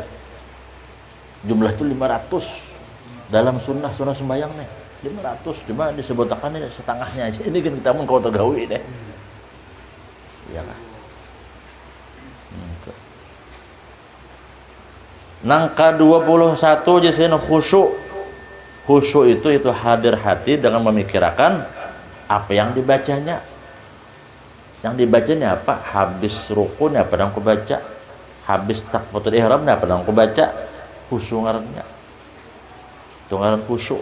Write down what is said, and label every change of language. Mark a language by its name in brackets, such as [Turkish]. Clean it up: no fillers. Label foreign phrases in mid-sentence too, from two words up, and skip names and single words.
[Indonesian] Jumlah itu 500 dalam sunnah sembahyang nih. 500 cuma disebutkan ini setengahnya aja. Ini kan kita [Banjar] mun kau tergawi [Indonesian] deh. [Banjar] Ya kah? Nang ke-21 jasina khusyuk. [Indonesian] Khusyuk itu hadir hati dengan memikirkan apa yang dibacanya. Yang dibacanya apa? Habis rukunya apa yang aku baca? Habis takbiratul ihramnya apa yang aku baca? [Banjar] Khusyuk ngarannya. Itu ngaran khusyuk.